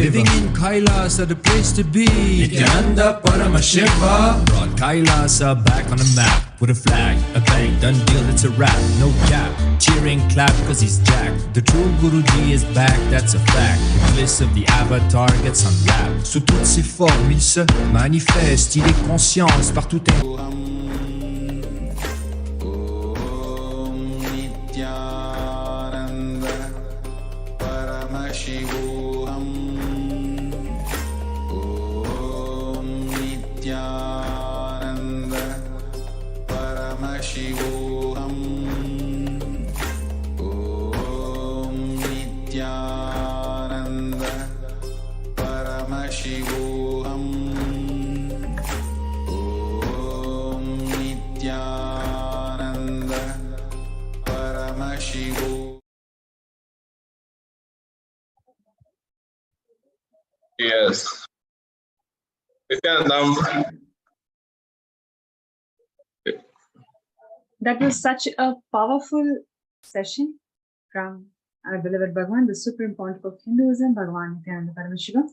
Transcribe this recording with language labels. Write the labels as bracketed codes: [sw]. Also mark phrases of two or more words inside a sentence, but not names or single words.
[en] Living in Kailasa, the place to be. Nithyananda Paramashiva brought Kailasa back on the map with a flag, a bag. mic. Done deal, it's a rap, no cap. Cheer and clap cause he's jacked. The true Guruji is back, that's a fact. The bliss of the avatar gets unwrapped. [fr] Sous toutes ses formes, il se manifeste. Il est conscience par tout un... [sa] Nithyananda Paramashivoham. Om Nithyananda Paramashivoham. Om Nithyananda Paramashivoham. Om Nithyananda Paramashivoham. [en] Yes. Nithyanandam. That was such a powerful session from our beloved Bhagavan, the Supreme Pontiff of Hinduism, Bhagavan Nithyananda Paramashivam.